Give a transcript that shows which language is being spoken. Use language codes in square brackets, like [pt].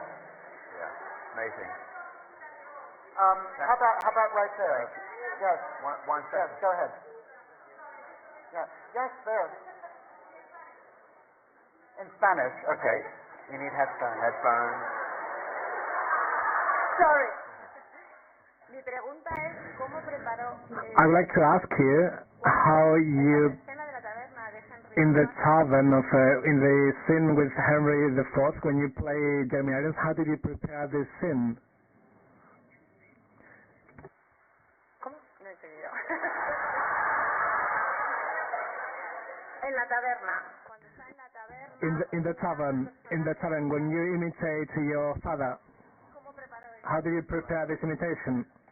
[en] Yeah, amazing. How about right there? Yes. One second. Yes, go ahead. Yeah. Yes, there. In Spanish. Okay. You need headphones. Sorry. [es] Mi pregunta es cómo preparó. [en] I'd like to ask you how you, in the tavern of, in the scene with Henry IV, when you play Jeremy Irons, how did you prepare this scene? [es] ¿Cómo? No he entendido. En la taberna. Cuando está en la taberna. [en] In the tavern, when you imitate your father, [es] ¿Cómo preparó eso? [en] how do you prepare this imitation?